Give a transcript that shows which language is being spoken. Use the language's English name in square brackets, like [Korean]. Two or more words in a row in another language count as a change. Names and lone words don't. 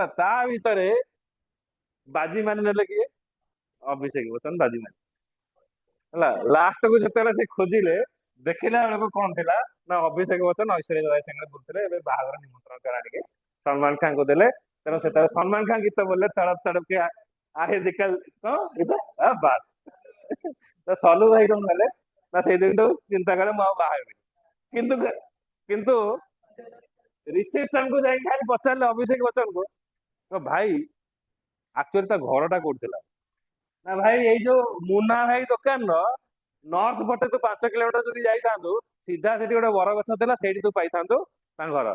[Odia] ତା ଭିତରେ ବାଜି ମାରି ନେଲେ କିଏ? ଅଭିଷେକ ବଚ୍ଚନ ବାଜି ମାରି ହେଲା। ଲାଷ୍ଟ କୁ ଯେତେବେଳେ ସେ ଖୋଜିଲେ ଦେଖିଲା ବେଳକୁ କଣ ଥିଲା ନା ଅଭିଷେକ ବଚ୍ଚନ ଐଶ୍ୱର୍ଯ୍ୟା ରାୟ ସାଙ୍ଗରେ ବୁଲୁଥିଲେ। ଏବେ ବାହାଘର ନିମନ୍ତ୍ରଣ କରା ଆଣିକି ସଲମାନ ଖାନଙ୍କୁ ଦେଲେ। ତେଣୁ ସେତେବେଳେ ସଲମାନ ଖାନ ଗୀତ ବୋଲିଲେ [Hindi] तड़प तड़प के आहे दिखल [Odia] କଣ ଗୀତ ବାସ୍ ତ ସଲୁ ଭାଇ କଣ କଲେ ନା ସେଇ ଦିନଠୁ ଚିନ୍ତା କଲେ ମୁଁ ଆଉ ବାହା ହେବିନି। କିନ୍ତୁ କିନ୍ତୁ ରିସେପସନ କୁ ଯାଇକି ଖାଲି ପଚାରିଲେ ଅଭିଷେକ ବଚ୍ଚନକୁ ତ ଭାଇ ଆକ୍ଚୁଆଲି ତା ଘରଟା କୋଉଠି ଥିଲା? ନା ଭାଇ ଏଇ ଯୋଉ ମୁନା ଭାଇ ଦୋକାନର ନର୍ଥ ପଟେ ତୁ 5 କିଲୋମିଟର ଯଦି ଯାଇଥାନ୍ତୁ ସିଧା ସେଠି ଗୋଟେ ବରଗଛ ଥିଲା ସେଇଠି ତୁ ପାଇଥାନ୍ତୁ ତାଙ୍କ ଘର।